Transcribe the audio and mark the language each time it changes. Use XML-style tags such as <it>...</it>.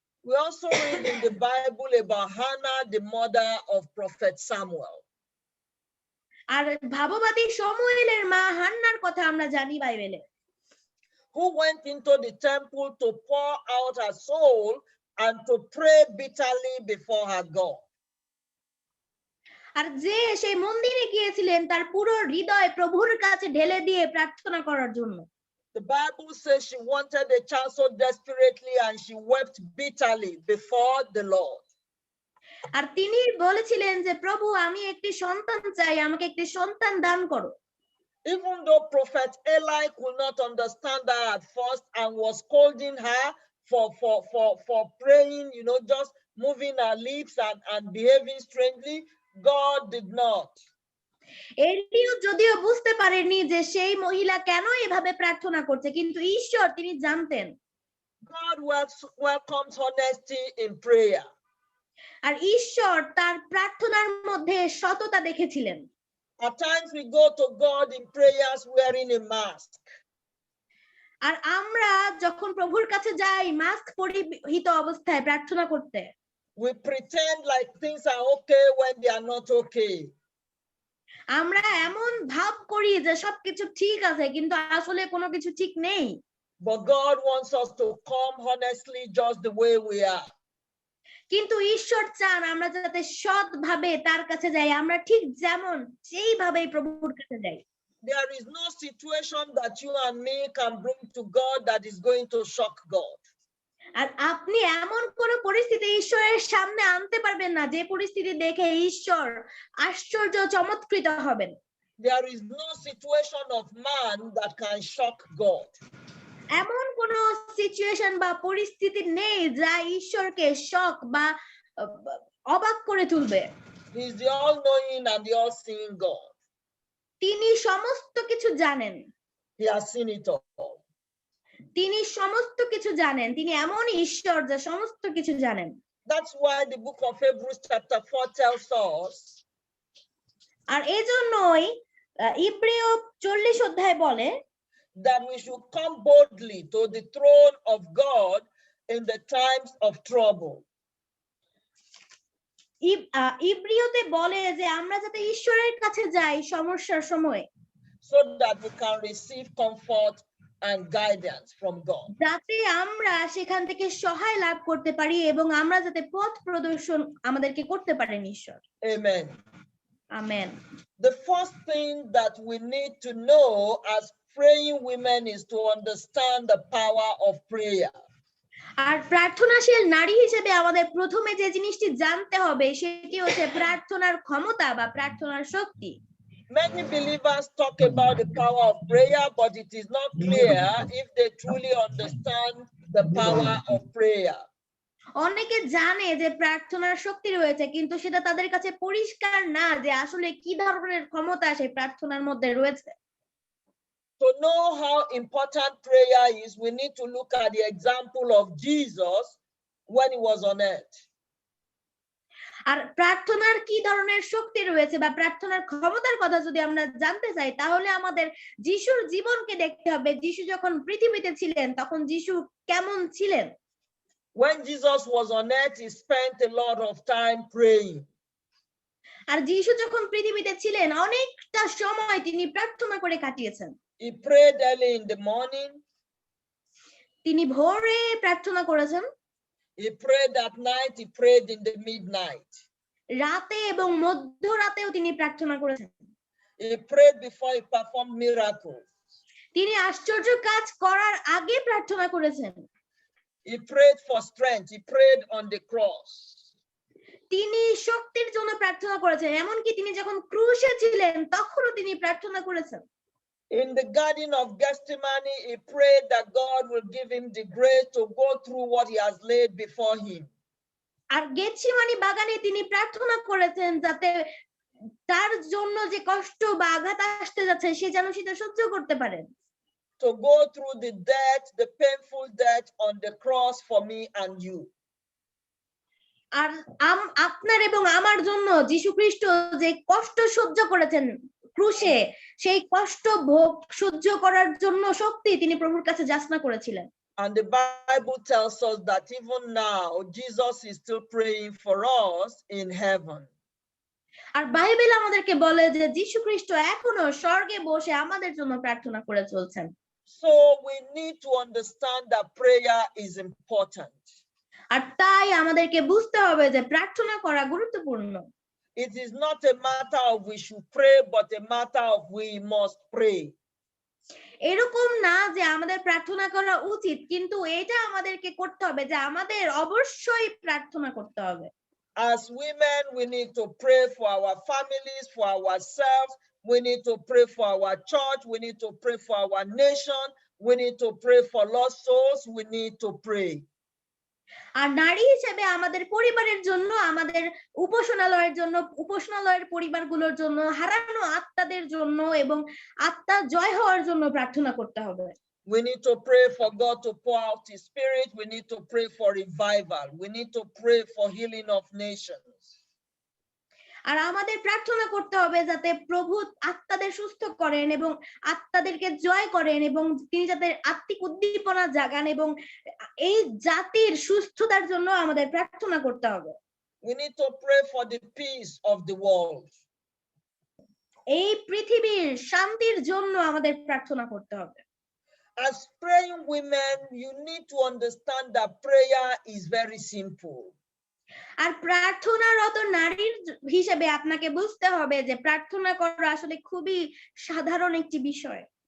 <en>We also read in the Bible about Hannah, the mother of Prophet Samuel.</en> <bn>আর ভাববাদী শমুয়েলের মা হান্নার কথা আমরা জানি বাইবেলে।</bn> <en>Who went into the temple to pour out her soul and to pray bitterly before her God.</en> <bn>আর যে সেই মন্দিরে গিয়েছিলেন তার পুরো হৃদয় প্রভুর কাছে ঢেলে দিয়ে প্রার্থনা করার জন্য।</bn> <en>The Bible says she wanted a child so desperately and she wept bitterly before the Lord.</en> <bn>আর তিনি বলেছিলেন যে প্রভু আমি একটি সন্তান চাই আমাকে একটি সন্তান দান করো।</bn> <en>Even though Prophet Eli could not understand her at first and was scolding her for praying, you know, just moving her lips and behaving strangely, God did not.</en> <bn>এলিও যদিও বুঝতে পারেনি যে সেই মহিলা কেন এভাবে প্রার্থনা করছে, কিন্তু ঈশ্বর তিনি জানতেন।</bn> <en>God welcomes honesty in prayer.</en> <bn>আর ঈশ্বর তার প্রার্থনার মধ্যে সততা দেখেছিলেন।</bn> <en>At times we go to God in prayers wearing a mask.</en> <bn>আর আমরা যখন প্রভুর কাছে যাই মাস্ক পরিহিত অবস্থায় প্রার্থনা করতে,</bn> <en>We pretend like things are okay when they are not okay.</en> <bn>আমরা এমন ভাব করি যে সবকিছু ঠিক আছে, কিন্তু আসলে কোনো কিছু ঠিক নেই।</bn> <en>But God wants us to come honestly just the way we are.</en> <bn>কিন্তু ঈশ্বর চান আমরা যাতে সৎভাবে তার কাছে যাই, আমরা ঠিক যেমন সেইভাবেই প্রভুর কাছে যাই।</bn> <en>There is no situation that you and me can bring to God that is going to shock God.</en> <bn>আর আপনি এমন কোন পরিস্থিতি ঈশ্বরের সামনে আনতে পারবেন না যে পরিস্থিতি দেখে ঈশ্বর আশ্চর্য চমৎকৃত হবেন।</bn> <en>There is no situation of man that can shock God.</en> <bn>এমন কোন সিচুয়েশন বা পরিস্থিতি নেই যা ঈশ্বরকে শক বা অবাক করে তুলবে।</bn> <en>He is the all-knowing and the all-seeing God.</en> <bn>তিনি সমস্ত কিছু জানেন।</bn> <en>He has seen it all.</en> <bn>তিনি সমস্ত কিছু জানেন। তিনি এমন ঈশ্বর যে সমস্ত কিছু জানেন।</bn> <en>That's why the book of Hebrews chapter 4 tells us</en> <bn>আর এজন্যই ইব্রিয় 40 অধ্যায় বলে</bn> <en>that we should come boldly to the throne of God in the times of trouble.</en> <bn>ইব্রিয়তে বলে যে আমরা যাতে ঈশ্বরের কাছে যাই সমস্যার সময়,</bn> <en>so that we can receive comfort and guidance from God.</en> <bn>যাতে আমরা সেখান থেকে সহায় লাভ করতে পারি এবং আমরা যাতে পথ প্রদর্শন আমাদেরকে করতে পারেন ঈশ্বর।</bn> <en>Amen.</en> <bn>Amen.</bn> <en>The first thing that we need to know as praying women is to understand the power of prayer.</en> <bn>আর প্রার্থনাশীল নারী হিসেবে আমাদের প্রথমে যে জিনিসটি জানতে হবে সেটি হচ্ছে প্রার্থনার ক্ষমতা বা প্রার্থনার শক্তি।</bn> <en>Many believers talk about the power of prayer, but it is not clear if they truly understand the power of prayer.</en> <bn>অনেকে জানে যে প্রার্থনার শক্তি রয়েছে, কিন্তু সেটা তাদের কাছে পরিষ্কার না যে আসলে কি ধরনের ক্ষমতা সেই প্রার্থনার মধ্যে রয়েছে।</bn> <en>To know how important prayer is, we need to look at the example of Jesus when he was on earth.</en> <bn>আর প্রার্থনার কি ধরনের শক্তি রয়েছে বা প্রার্থনার ক্ষমতার কথা যদি আমরা জানতে চাই তাহলে আমাদের যিশুর জীবনকে দেখতে হবে। যিশু যখন পৃথিবীতে ছিলেন তখন যিশু কেমন ছিলেন?</bn> <en>When Jesus was on earth, he spent a lot of time praying.</en> <bn>আর যিশু যখন পৃথিবীতে ছিলেন অনেকটা সময় তিনি প্রার্থনা করে কাটিয়েছেন।</bn> <en>He prayed early in the morning.</en> <bn>তিনি ভোরে প্রার্থনা করেছেন।</bn> <en>He prayed at night. He prayed in the midnight.</en> <bn>রাতে এবং মধ্যরাতেও তিনি প্রার্থনা করেছেন।</bn> <en>He prayed before he performed miracles.</en> <bn>তিনি আশ্চর্য কাজ করার আগে প্রার্থনা করেছেন।</bn> <en>He prayed for strength. He prayed on the cross.</en> <bn>তিনি শক্তির জন্য প্রার্থনা করেছেন, এমনকি তিনি যখন ক্রুশে ছিলেন তখনও তিনি প্রার্থনা করেছেন।</bn> <en>In the Garden of Gethsemane, he prayed that God will give him the grace to go through what he has laid before him.</en> <bn>আর গেতসেমানি বাগানে তিনি প্রার্থনা করেছেন যাতে তার জন্য যে কষ্ট বা আঘাত আসতে যাচ্ছে সে যেন সেটা সহ্য করতে পারেন।</bn> <en>To go through the death, the painful death on the cross for me and you.</en> <bn>আর আপনার এবং আমার জন্য যীশু খ্রিস্ট যে কষ্ট সহ্য করেছেন ক্রুশে, সেই কষ্ট ভোগ সহ্য করার জন্য শক্তি তিনি প্রভুর কাছে যাচনা করেছিলেন।</bn> <en>And the Bible tells us that even now Jesus is still praying for us in heaven.</en> <bn>আর Bible আমাদেরকে বলে যে যীশু খ্রিস্ট এখনো স্বর্গে বসে আমাদের জন্য প্রার্থনা করে চলছেন।</bn> <en>So we need to understand that prayer is important.</en> <bn>আর তাই আমাদেরকে বুঝতে হবে যে প্রার্থনা করা গুরুত্বপূর্ণ।</bn> <en>It is not a matter of we should pray, but a matter of we must pray.</en> <bn>এরকম না যে আমাদের প্রার্থনা করা উচিত, কিন্তু এটা আমাদেরকে করতে হবে যে আমাদের অবশ্যই প্রার্থনা করতে হবে।</bn> <en>As women, we need to pray for our families, for ourselves, We need to pray for our church. We need to pray for our nation. We need to pray for lost souls. We need to pray.</en> <bn>আর নারী হিসেবে আমাদের পরিবারের জন্য, আমাদের উপাসনালয়ের জন্য, উপাসনালয়ের পরিবারগুলোর জন্য, হারানো আত্মাদের জন্য এবং আত্মা জয় হওয়ার জন্য প্রার্থনা করতে হবে।</bn> <en>We need to pray for God to pour out His Spirit. We need to pray for revival. We need to pray for healing of nations.</en> <bn>আর আমাদের প্রার্থনা করতে হবে যাতে প্রভু আত্মাদের সুস্থ করেন এবং আত্মাদেরকে জয় করেন এবং তিনি যাতে আত্মিক উদ্দীপনা জাগান এবং এই জাতির সুস্থতার জন্য আমাদের প্রার্থনা করতে হবে।</bn> <en>We need to pray for the peace of the world.</en> <bn>এই পৃথিবীর শান্তির জন্য আমাদের প্রার্থনা করতে হবে।</bn> <en>As praying women, you need to understand that prayer is very simple.</en> <bn>আর প্রার্থনারত নারীর হিসেবে আপনাকে বুঝতে হবে যে প্রার্থনা করা আসলে খুবই সাধারণ একটি বিষয়।</bn>